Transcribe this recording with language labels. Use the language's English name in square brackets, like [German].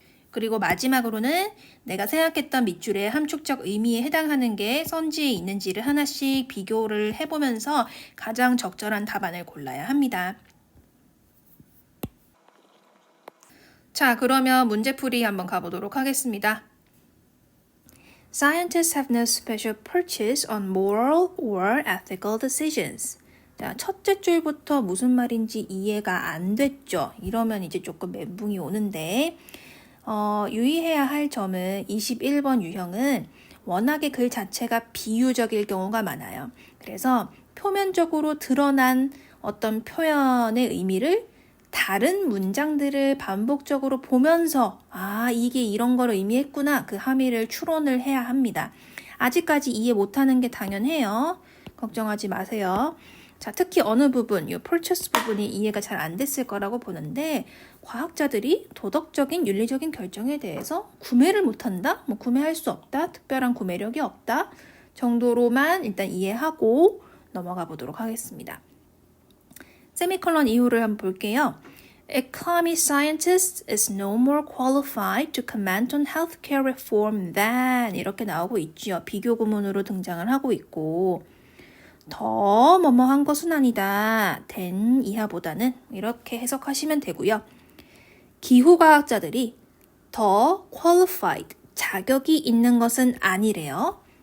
[Korean] 그리고 마지막으로는 내가 생각했던 밑줄의 함축적 의미에 해당하는 게 선지에 있는지를 하나씩 비교를 해보면서 가장 적절한 답안을 골라야 합니다. 자, 그러면 문제풀이 한번 가보도록 하겠습니다. [English] Scientists have no special purchase on moral or ethical decisions. [Korean] 자, 첫째 줄부터 무슨 말인지 이해가 안 됐죠? 이러면 이제 조금 멘붕이 오는데 유의해야 할 점은 21번 유형은 워낙에 글 자체가 비유적일 경우가 많아요. 그래서 표면적으로 드러난 어떤 표현의 의미를 다른 문장들을 반복적으로 보면서 이게 이런 걸 의미했구나 그 함의를 추론을 해야 합니다. 아직까지 이해 못하는 게 당연해요. 걱정하지 마세요. 자, 특히 어느 부분, 이 purchase 부분이 이해가 잘 안 됐을 거라고 보는데 과학자들이 도덕적인 윤리적인 결정에 대해서 구매를 못한다? 구매할 수 없다? 특별한 구매력이 없다? 정도로만 일단 이해하고 넘어가 보도록 하겠습니다. 세미콜론 이후를 한번 볼게요. [English] A climate scientist is no more qualified to comment on healthcare reform than [Korean] 이렇게 나오고 있죠. 비교 구문으로 등장을 하고 있고 더 뭐뭐한 것은 아니다. than 이하보다는 이렇게 해석하시면 되고요. 기후과학자들이 더 qualified, 자격이 있는 것은 아니래요.